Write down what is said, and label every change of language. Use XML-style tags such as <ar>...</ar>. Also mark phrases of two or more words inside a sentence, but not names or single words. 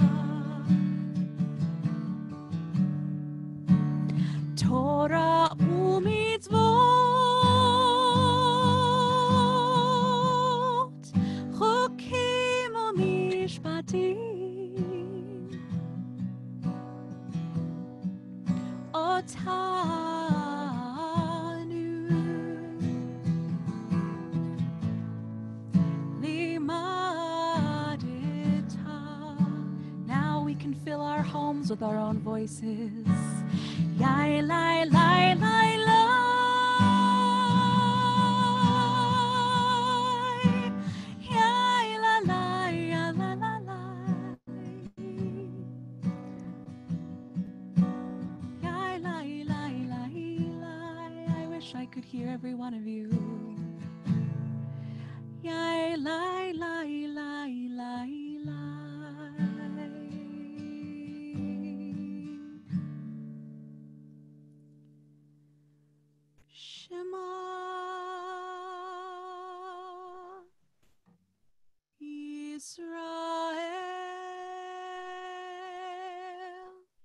<he>תורה ומצוות, חוקים ומשפטים, אותנו לימדת.</he> <en>Now we can fill our homes with our own voices. Yai lai lai lai lai. Yai la la ya la la la. Yai lai lai lai lai. I wish I could hear every one of you. Yai lai lai lai lai lai.</en> <he>Shema Yisrael,</he>